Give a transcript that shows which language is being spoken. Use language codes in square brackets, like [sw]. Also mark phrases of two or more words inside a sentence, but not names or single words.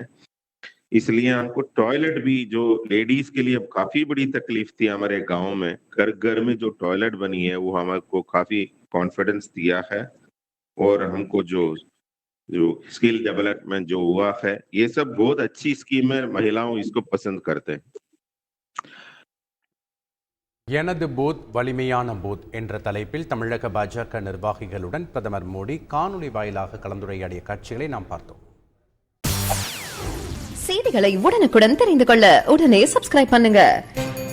[hi] इसलिए हमको टॉयलेट भी जो लेडीज के लिए अब काफी बड़ी तकलीफ थी हमारे गांव में, घर घर में जो टॉयलेट बनी है वो हमको काफी कॉन्फिडेंस दिया है। और हमको जो जो [en] skill development [hi] जो हुआ है, ये सब बहुत अच्छी स्कीम है, महिलाओं इसको पसंद करते हैं। [ta] எனது பூத் வலிமையான பூத் என்ற தலைப்பில் தமிழக பாஜக நிர்வாகிகளுடன் பிரதமர் மோடி காணொலி வாயிலாக கலந்துரையாடிய காட்சிகளை நாம் பார்த்தோம். செய்திகளை உடனுக்குடன் தெரிந்து கொள்ள உடனே சப்ஸ்கிரைப் பண்ணுங்க.